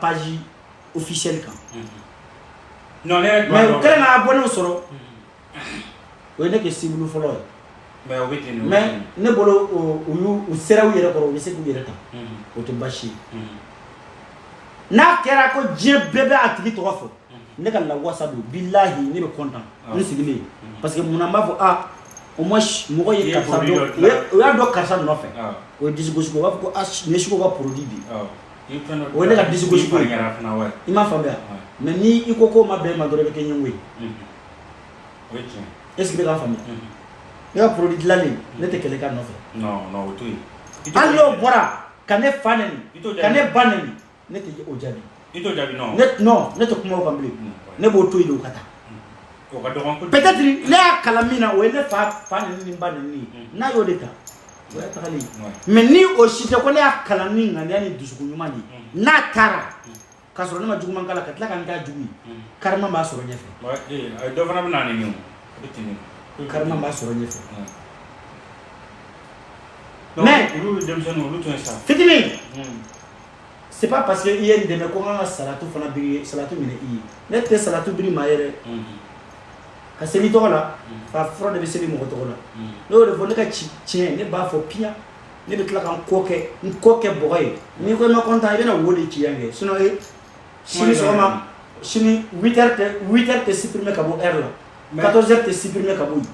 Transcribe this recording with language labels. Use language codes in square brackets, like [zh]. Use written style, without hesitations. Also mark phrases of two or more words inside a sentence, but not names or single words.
[fr] page officielle [bm] kan mais u kɛlen ka abonnés sɔrɔ o ye ne kɛ cible fɔlɔ ye mais ne bolo u sera u yɛrɛ kɔrɔ u bɛ se k'u yɛrɛ ta o tɛ baasi ye n'a kɛra ko diɲɛ bɛɛ bɛ a tigi tɔgɔ fɔ ne ka lawasa don bilahi ne bɛ content n sigilen parce que mun na n b'a fɔ [fr] au moins [bm] mɔgɔ ye karisa dɔn o y'a dɔn karisa nɔfɛ o ye disi gosi ko u b'a fɔ ko nin ye Siko ka produit de ye o ye ne ka disi gosi ko ye i m'a faamuya mais ni i ko k'o ma bɛn e ma dɔrɔn i bɛ kɛ ɲɛngo ye est ce que i bɛ k'a faamuya ne ka produit dilanlen ne tɛ kɛlɛ k'a nɔfɛ hali n'o bɔra ka ne fa nɛni ka ne ba nɛni ne tɛ o jaabi non ne tɛ kuma o kan bilen ne b'o to yen de o ka taa peut-être ne y'a kalan min na o ye ne fa nɛni ni ba nɛni ye n'a y'o de ta o y'a tagalen mais ni o si tɛ ko ne y'a kalan ni ŋaniya ni dusukun ɲuman de ye n'a taara k'a sɔrɔ ne ma juguman k'a la ka tila ka n k'a jugu ye carrément b'a sɔrɔ ɲɛfɛ dɔ fana bɛ na nin carrément b'a sɔrɔ ɲɛfɛ mais fitini [fr] c'est pas parce que [bm] i ye n dɛmɛ ko n ka salatu fana biri salatu minɛ i ye ne tɛ salatu biri maa ye dɛ ka seli tɔgɔ la ka fura de bɛ seli mɔgɔ tɔgɔ la ne y'o de fɔ ne ka tiɲɛ ne b'a fɔ piyan ne bɛ tila ka n kɔ kɛ bɔgɔ ye n'i ko i ma content i bɛna wo de ci yan kɛ sinon sini sɔgɔma sini 8h tɛ supprimer ka bɔ heure la 14h tɛ supprimer ka bɔ yen